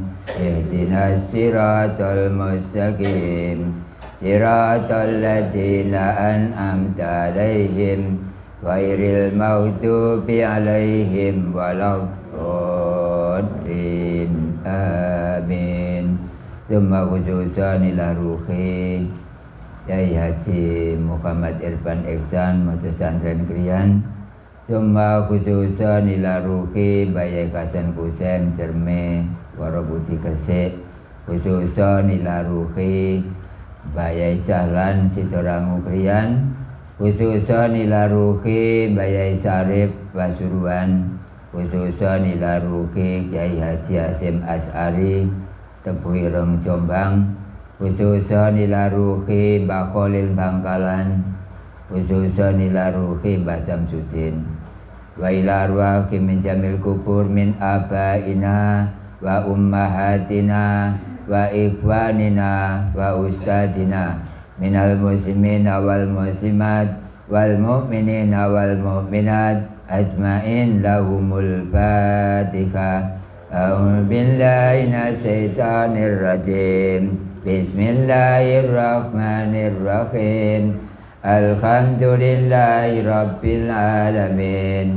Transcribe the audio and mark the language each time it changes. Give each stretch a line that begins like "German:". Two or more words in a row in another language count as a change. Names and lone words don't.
Arabic: اهدنا الصراط المستقيم. صراط الذين أنعمت عليهم غير المغضوب عليهم ولا الضالين. آمين. ثم خصوصا إلى روح Yai Haji Muhammad Irfan Ihsan Pesantren Krian. ثم خصوصا إلى روح Bayi Hasan Husain Cerme Warabuti Gresik. خصوصا إلى روح Bayi Sahlan Sitorangu Krian. خصوصا إلى روح Bayi Sarif Pasuruan. خصوصا إلى روح Kiai Haji Hasim As'ari Tebuireng Jombang. خصوصا إلى روح Mbah Khalil Bangkalan. خصوصا إلى روح Mbah Samsudin. وإلى أرواح من جميع القبور من آبائنا وأمهاتنا وإخواننا وأساتذتنا من المسلمين والمسلمات والمؤمنين والمؤمنات أجمعين لهم الفاتحة. أعوذ بالله من الشيطان الرجيم. بسم الله الرحمن الرحيم. الحمد لله رب العالمين.